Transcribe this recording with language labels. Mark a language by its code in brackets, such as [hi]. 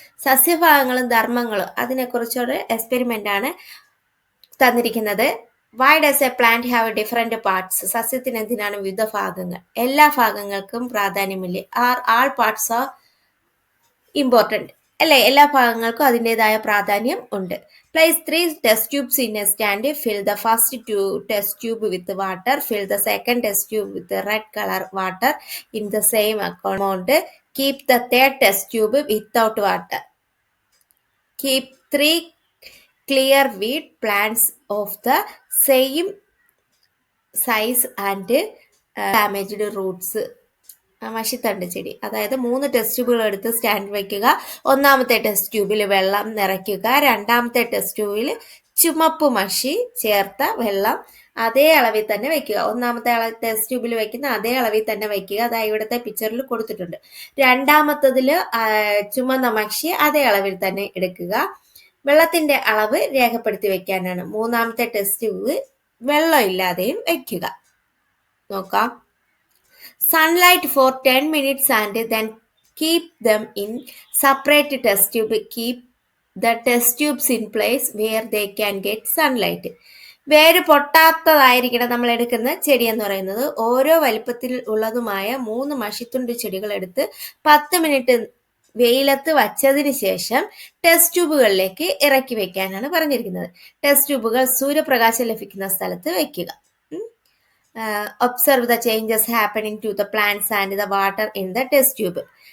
[ml] സസ്യഭാഗങ്ങളും ധർമ്മങ്ങളും അതിനെക്കുറിച്ചൊരു experiment ആണ് തന്നിരിക്കുന്നത്. [en] Why does a plant have different parts? [ml] സസ്യത്തിന് എന്തിനാണ് വിവിധ ഭാഗങ്ങൾ? എല്ലാ ഭാഗങ്ങൾക്കും പ്രാധാന്യമില്ലേ? [en] are all parts are important [ml] അല്ലേ? എല്ലാ ഭാഗങ്ങൾക്കും അതിൻ്റെതായ പ്രാധാന്യം ഉണ്ട്. [en] Place 3 test tubes in a stand. Fill the first test tube with water. Fill the second test tube with the red color water in the same amount. Keep the third test tube without water. Keep 3 clear weed plants of the same size and damaged roots. [ml] മഷിത്തണ്ട് ചെടി, അതായത് 3 test ട്യൂബുകൾ എടുത്ത് stand വയ്ക്കുക. ഒന്നാമത്തെ test ട്യൂബിൽ വെള്ളം നിറയ്ക്കുക. രണ്ടാമത്തെ test ട്യൂബിൽ ചുമപ്പ് മഷി ചേർത്ത വെള്ളം അതേ അളവിൽ തന്നെ വയ്ക്കുക. ഒന്നാമത്തെ ടെസ്റ്റ് ട്യൂബിൽ വയ്ക്കുന്ന അതേ അളവിൽ തന്നെ വയ്ക്കുക. അതായത് ഇവിടുത്തെ പിക്ചറിൽ കൊടുത്തിട്ടുണ്ട്. രണ്ടാമത്തതിൽ ചുമന്ന മഷി അതേ അളവിൽ തന്നെ എടുക്കുക. വെള്ളത്തിന്റെ അളവ് രേഖപ്പെടുത്തി വെക്കാനാണ്. മൂന്നാമത്തെ ടെസ്റ്റ് ട്യൂബ് വെള്ളം ഇല്ലാതെയും വയ്ക്കുക. നോക്കാം. [en] Sunlight for 10 minutes and then keep them in separate test tube. Keep the test tubes in place where they can get sunlight. [ml] വേര് പൊട്ടാത്തതായിരിക്കണം നമ്മൾ എടുക്കുന്ന ചെടി എന്ന് പറയുന്നത്. ഓരോ വലിപ്പത്തിൽ ഉള്ളതുമായ 3 മഷിത്തുണ്ട് ചെടികൾ എടുത്ത് 10 മിനിറ്റ് വെയിലത്ത് വച്ചതിന് ശേഷം ടെസ്റ്റ് ട്യൂബുകളിലേക്ക് ഇറക്കി വെക്കാനാണ് പറഞ്ഞിരിക്കുന്നത്. ടെസ്റ്റ് ട്യൂബുകൾ സൂര്യപ്രകാശം ലഭിക്കുന്ന സ്ഥലത്ത് വയ്ക്കുക. [en] Observe the changes happening to the plants and the water in the test tube.